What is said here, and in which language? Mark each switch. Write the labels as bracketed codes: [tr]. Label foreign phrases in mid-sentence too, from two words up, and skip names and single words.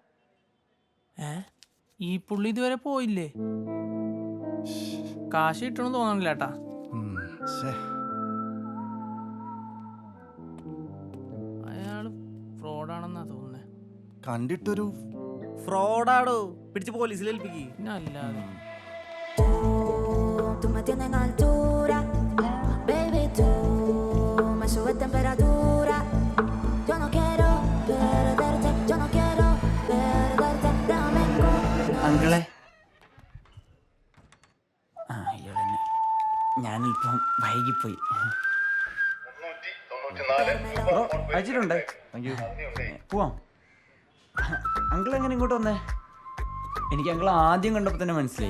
[ml] ഈ പുള്ളി ഇതുവരെ പോയില്ലേ? കാശ് കിട്ടണമെന്ന് തോന്നണില്ല കേട്ടാ. അയാള് ഫ്രോഡാണെന്നാ തോന്നുന്നേ. കണ്ടിട്ടൊരു ഫ്രോഡാടോ, പിടിച്ച് പോലീസിൽ ഏൽപ്പിക്ക്. പിന്നെ അല്ലാതെ [es] Tú me tienes en altura, baby, tú me subes temperatura. Yo no quiero perderte, yo no quiero perderte, dame [ml] അങ്കിളെ, ആ ഇയാളെന്നെ, ഞാനിപ്പം വൈകിപ്പോയി. ബ്രോ അയച്ചിട്ടുണ്ട്. പോവാം. അങ്കിൾ എങ്ങനെ ഇങ്ങോട്ട് വന്നേ? എനിക്ക് അങ്കിൾ ആദ്യം കണ്ടപ്പോൾ തന്നെ മനസ്സിലായി.